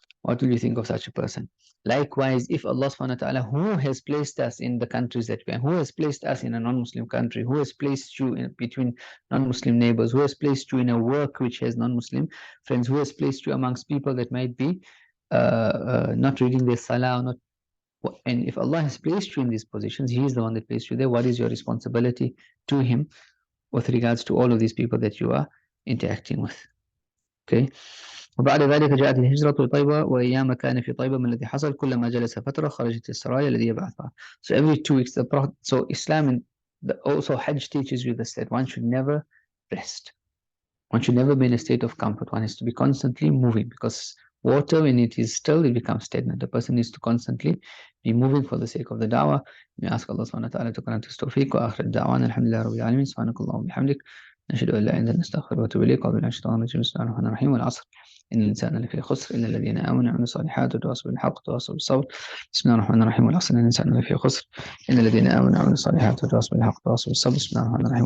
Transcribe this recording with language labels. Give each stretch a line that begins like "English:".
English: What will you think of such a person? Likewise, if Allah subhanahu wa ta'ala, who has placed us in the countries that we are, who has placed us in a non-Muslim country, who has placed you in between non-Muslim neighbors, who has placed you in a work which has non-Muslim friends, who has placed you amongst people that might be not reading their salah, or not. And if Allah has placed you in these positions, He is the one that placed you there. What is your responsibility to Him with regards to all of these people that you are interacting with? Okay.
Arabic: وبعد ذلك جاءت الهجرة لطيبة وأيام كان في طيبة من الذي حصل كلما جلس فترة خرجت السرايا الذي يبعثها.
English: So every 2 weeks, so Islam and also Hajj teaches you this, that one should never rest. One should never be in a state of comfort. One has to be constantly moving, because water, when it is still, it becomes stagnant. The person needs to constantly be moving for the sake of the da'wah. We ask Allah subhanahu wa ta'ala to grant us tawfiq.
Arabic: Wa akhir da'wana alhamdulillah rabbil alameen. Subhanakallahu wa bihamdik. نشهد أن لا إله إلا أنت نستغفرك ونتوب إليك. أعوذ بالله من الشيطان الرجيم. بسم الله الرحمن الرحيم. والعصر إن الإنسان لفي خسر إلا الذين آمنوا وعملوا الصالحات وتواصوا بالحق وتواصوا بالصبر. بسم الله الرحمن الرحيم. والعصر إن الإنسان لفي خسر إلا الذين آمنوا وعملوا الصالحات وتواصوا بالحق وتواصوا بالصبر. بسم الله الرحمن الرحيم.